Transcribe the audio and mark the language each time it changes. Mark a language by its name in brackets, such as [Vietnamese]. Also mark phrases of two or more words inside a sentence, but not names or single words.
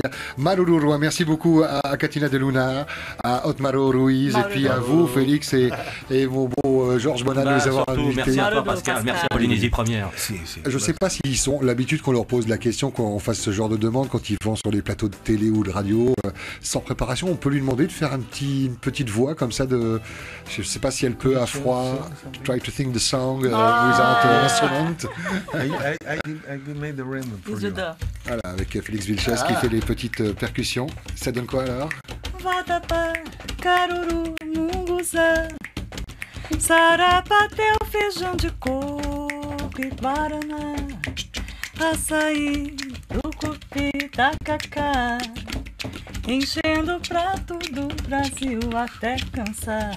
[Tahitian] Maruru Roi, [French] merci beaucoup à Katina de Luna, à Otmaro Ruiz et puis à vous, Félix et vos beaux Georges Bonan de nous avoir invités. Merci à toi, Pascal. Merci à Polynésie Première. Je ne sais pas s'ils sont l'habitude qu'on leur pose la question, qu'on fasse ce genre de demande quand ils vont sur les plateaux de télé ou de radio. Sans préparation, on peut lui demander de faire une petite voix comme ça de... Je ne sais pas si elle peut à froid. [English] Try to sing the song without an instrument. I made the rhythm for you. [French] Voilà, avec Félix Vilches qui fait les petites percussions. Ça donne quoi alors? [Portuguese] Vatapá, caruru, munguza, sarapatel, feijão de coco e guaraná, açaí, tucupi, tacacá, enchendo o prato do Brasil até cansar.